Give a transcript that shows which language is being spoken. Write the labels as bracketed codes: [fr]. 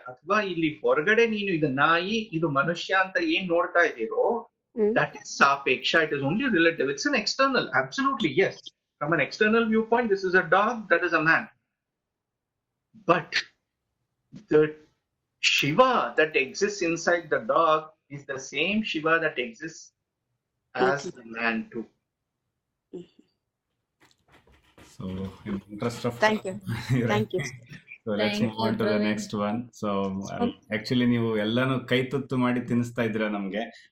[kn] ಅಥವಾ ಇಲ್ಲಿ ಹೊರಗಡೆ ನೀನು ಇದು ನಾಯಿ, ಇದು ಮನುಷ್ಯ ಅಂತ ಏನ್ ನೋಡ್ತಾ ಇದ್ದೀರೋ, [en] that is sapeksha. It is only relative. It's an external. Absolutely, yes. From an external viewpoint, this is a dog, that is a man. But the Shiva that exists inside the dog is the same Shiva that exists as the man too. So, in the interest of thank you. So let's move on to the next one. So actually [kn] ನೀವು ಎಲ್ಲಾನು ಕೈ ತುತ್ತು ಮಾಡಿ ತಿನ್ನಿಸ್ತಾ ಇದ್ದೀರಾ ನಮ್ಗೆ.